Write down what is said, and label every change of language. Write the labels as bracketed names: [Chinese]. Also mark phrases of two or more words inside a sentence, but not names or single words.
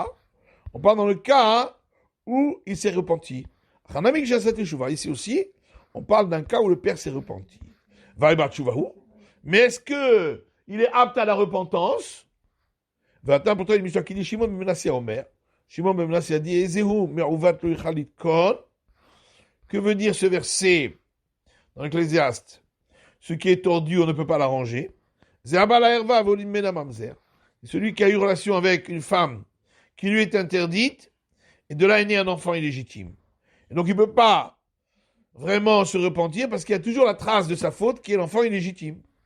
[French] On parle dans le cas où il s'est repenti. Ici aussi, on parle d'un cas où le père s'est repenti. Mais est-ce que il est apte à la repentance? Pourtant, il me qui dit Shimon ben Menasseh Omer. Shimon ben Menasseh a dit [Hebrew] איזהו מעוות לא יוכל לתקון. [French] Que veut dire ce verset dans l'Ecclésiaste? Ce qui est tordu, on ne peut pas l'arranger. Celui qui a eu relation avec une femme qui lui est interdite, et de là est né un enfant illégitime. Et donc il ne peut pas vraiment se repentir parce qu'il y a toujours la trace de sa faute qui est l'enfant illégitime.